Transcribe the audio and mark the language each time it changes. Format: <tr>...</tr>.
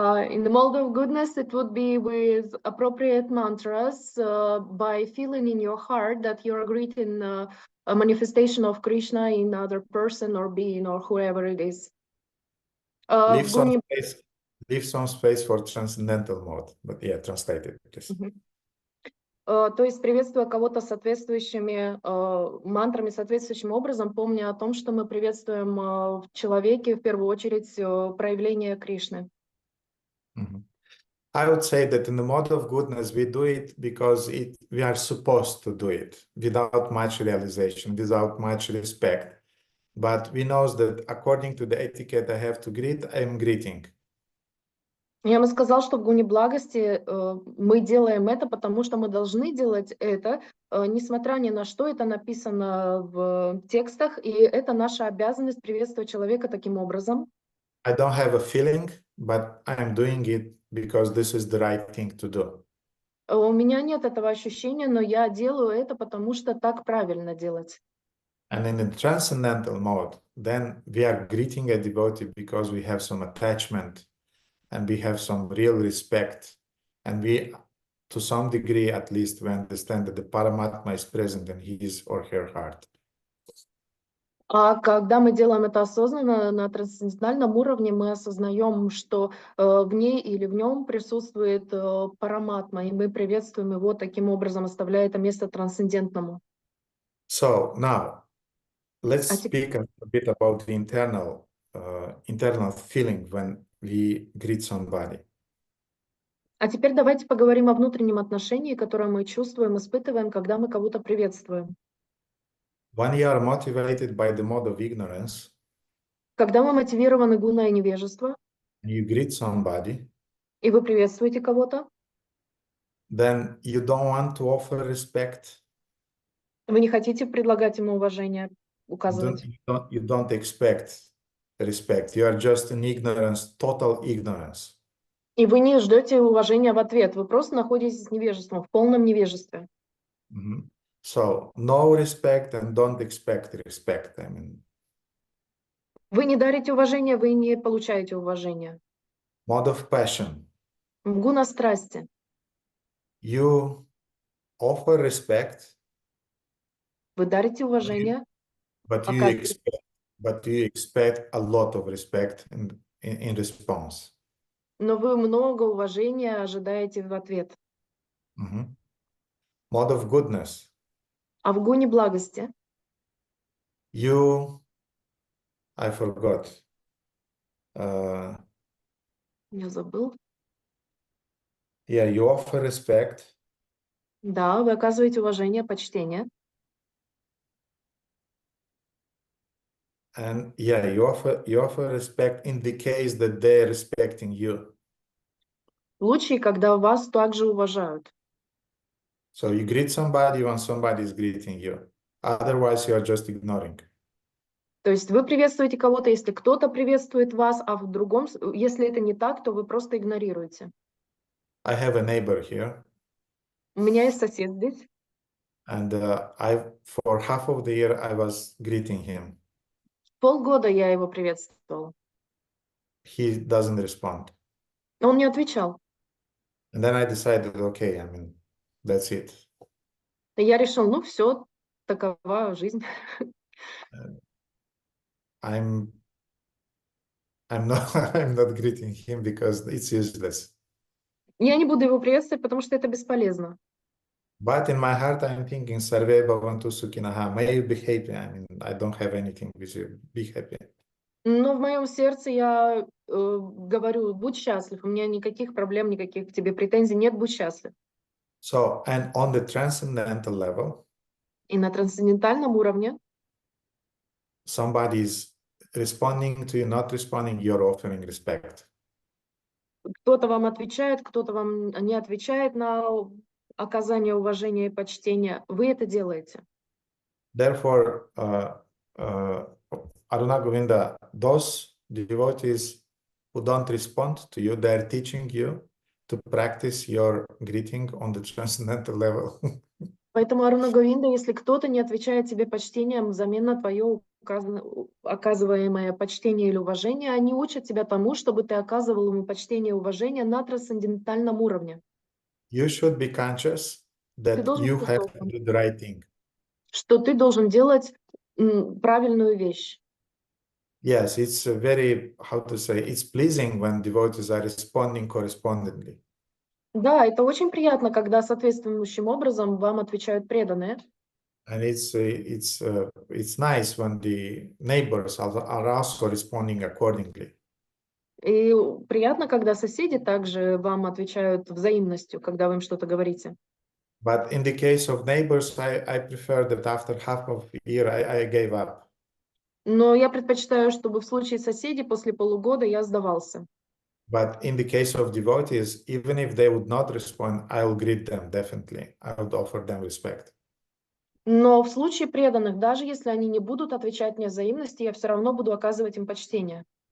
<en>In the mode of goodness, it would be with appropriate mantras, by feeling in your heart that you're greeting a manifestation of Krishna in other person or being or whoever it is. Leave some space for transcendental mode, but yeah, translate it, please.</en> <ru>То есть, приветствуя кого-то соответствующими мантрами, соответствующим образом, помня о том, что мы приветствуем в человеке, в первую очередь, проявление Кришны.</ru> <en>I would say that in the mode of goodness, we do it because we are supposed to do it without much realization, without much respect. But we know that according to the etiquette I have to greet, I am greeting.</en> <ru>Я бы сказал, что в гуне благости мы делаем это, потому что мы должны делать это, несмотря ни на что, это написано в текстах, и это наша обязанность приветствовать человека таким образом.</ru> <en>I don't have a feeling, but I am doing it because this is the right thing to do.</en> <ru>У меня нет этого ощущения, но я делаю это, потому что так правильно делать.</ru> <en>And in the transcendental mode, then we are greeting a devotee because we have some attachment and we have some real respect. And we, to some degree at least, we understand that the Paramatma is present in his or her heart.</en> <ru>А когда мы делаем это осознанно, на трансцендентальном уровне, мы осознаем, что в ней или в нем присутствует параматма, и мы приветствуем его таким образом, оставляя это место трансцендентному.</ru> <en>So now, let's speak a bit about the internal feeling when we greet somebody.</en> <ru>А теперь давайте поговорим о внутреннем отношении, которое мы чувствуем, испытываем, когда мы кого-то приветствуем.</ru> <en>When you are motivated by the mode of ignorance,</en> <ru>когда мы мотивированы гуной невежества,</ru> <en>you greet somebody,</en> <ru>и вы приветствуете кого-то,</ru> <en>then you don't want to offer respect.</en> <ru>Вы не хотите предлагать ему уважение, указывать.</ru> <en>You don't expect respect. You are just in ignorance, total ignorance.</en> <ru>И вы не ждете уважения в ответ. Вы просто находитесь в невежестве, в полном невежестве.</ru> <en>So, no respect and don't expect respect. I mean,</en> <ru>вы не дарите уважение, вы не получаете уважения.</ru> <en>Mode of passion.</en> <ru>В гуна страсти.</ru> <en>You offer respect.</en> <ru>Вы дарите уважение.</ru> <en>But you</en> <ru>оказывать.</ru> <en>expect a lot of respect in response.</en> <ru>Но вы много уважения ожидаете в ответ.</ru> <en>Mhm. Mode of goodness.</en> <ru>А в гуне благости</ru> <en>I forgot.</en> <ru>я забыл.</ru> <en>Yeah, you offer respect.</en> <ru>Да, вы оказываете уважение, почтение.</ru> <en>And yeah, you offer respect in the case that they're respecting you.</en> <ru>В случае, когда вас также уважают.</ru> <en>So you greet somebody when somebody is greeting you. Otherwise, you are just ignoring.</en> <ru>То есть вы приветствуете кого-то, если кто-то приветствует вас, а в другом, если это не так, то вы просто игнорируете.</ru> <en>I have a neighbor here,</en> <ru>У меня есть сосед здесь,</ru> <en>and for half of the year I was greeting him.</en> <ru>полгода я его приветствовала.</ru> <en>He doesn't respond.</en> <ru>Он не отвечал.</ru> <en>And then I decided, okay, I mean, that's it.</en> <ru>И я решил, ну все, такова жизнь.</ru> <en>I'm not I'm not greeting him because it's useless.</en> <ru>Я не буду его приветствовать, потому что это бесполезно.</ru> <en>But in my heart, I'm thinking,</en> <sa>Sarve Bhavantu Sukhinaha.</sa> <en>May you be happy. I mean, I don't have anything with you. Be happy.</en> <ru>Но в моем сердце я говорю, будь счастлив, у меня никаких проблем, никаких к тебе претензий нет, будь счастлив.</ru> <en>So, and on the transcendental level,</en> <ru>И на трансцендентальном уровне</ru> <en>somebody is responding to you, not responding, you're offering respect.</en> <ru>кто-то вам отвечает, кто-то вам не отвечает на оказание уважения и почтения. Вы это делаете.</ru> <en>Therefore, Aruna Govinda, those devotees who don't respond to you, they're teaching you to practice your greeting on the transcendental level.</en> <ru>Поэтому, Аруна Говинда, если кто-то не отвечает тебе почтением взамен на твое оказываемое почтение или уважение, они учат тебя тому, чтобы ты оказывал ему почтение и уважение на трансцендентальном уровне.</ru> <en>You should be conscious</en> <ru>Ты</ru> <en>that</en> <ru>должен</ru> <en>you</en> <ru>быть</ru> <en>have to</en> <ru>осознан,</ru> <en>do the right thing.</en> <ru>что ты должен делать правильную вещь.</ru> <en>Yes, it's very, how to say, it's pleasing when devotees are responding correspondingly.</en> <ru>Да, это очень приятно, когда соответствующим образом вам отвечают преданные.</ru> <en>And it's nice when the neighbors are also responding accordingly.</en> <ru>И приятно, когда соседи также вам отвечают взаимностью, когда вы им что-то говорите.</ru> <en>But in the case of neighbors, I prefer that after half of the year I gave up.</en> <ru>Но я предпочитаю, чтобы в случае соседей после полугода я сдавался.</ru> <en>But in the case of devotees, even if they would not respond, I'll greet them definitely. I would offer them respect.</en> <ru>Но в случае преданных, даже если они не будут отвечать мне взаимности, я все равно буду оказывать им почтение.</ru>